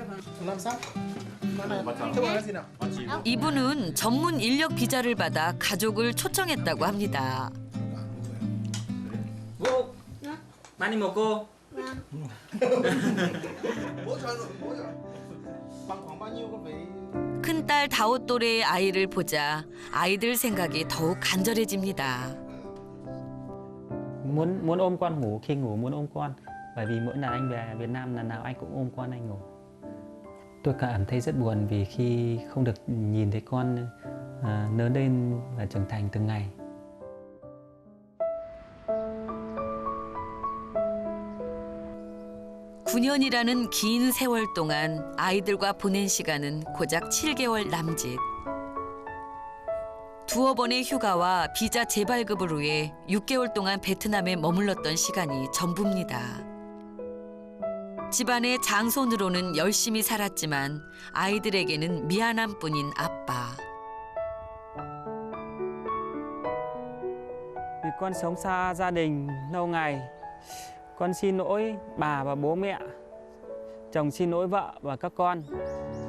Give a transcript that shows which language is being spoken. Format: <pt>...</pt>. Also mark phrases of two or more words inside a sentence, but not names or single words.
<ko>이분은 전문 인력 비자를 받아 가족을 초청했다고 합니다. 많이 먹어. 큰딸 다오 또래의 아이를 보자 아이들 생각이 더욱 간절해집니다.</ko> <vi>Muốn ôm con ngủ, khi ngủ muốn ôm con. Bởi vì mỗi lần anh về Việt Nam lần nào anh cũng ôm con anh ngủ. Tôi cảm thấy rất buồn vì khi không được nhìn thấy con lớn lên và trưởng thành từng ngày.</vi> <ko>(9년이라는) 긴 세월 동안 아이들과 보낸 시간은 고작 7개월 남짓. 두어 번의 휴가와 비자 재발급을 위해 6개월 동안 베트남에 머물렀던 시간이 전부입니다. 집안의 장손으로는 열심히 살았지만 아이들에게는 미안한 뿐인 아빠.</ko> <vi>Vì con sống xa gia đình lâu ngày, con xin lỗi bà và bố mẹ, chồng xin lỗi vợ và các con.</vi>